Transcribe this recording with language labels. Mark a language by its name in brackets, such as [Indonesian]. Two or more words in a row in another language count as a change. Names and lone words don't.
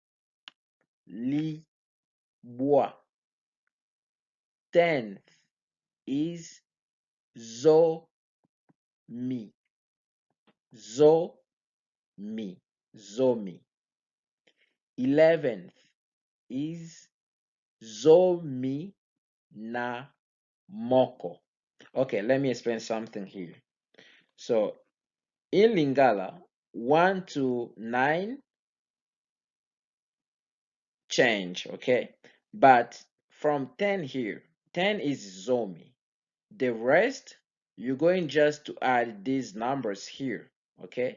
[Lingala] Libwa. [English] 10th is ZOMI. [Lingala] ZOMI. ZOMI. [English] 11th is [Lingala] ZOMI na moko. [English] Okay, let me explain something here. So in Lingala, 1 to 9 change, okay? But from 10 here, 10 is ZOMI. The rest, you're going just to add these numbers here, okay?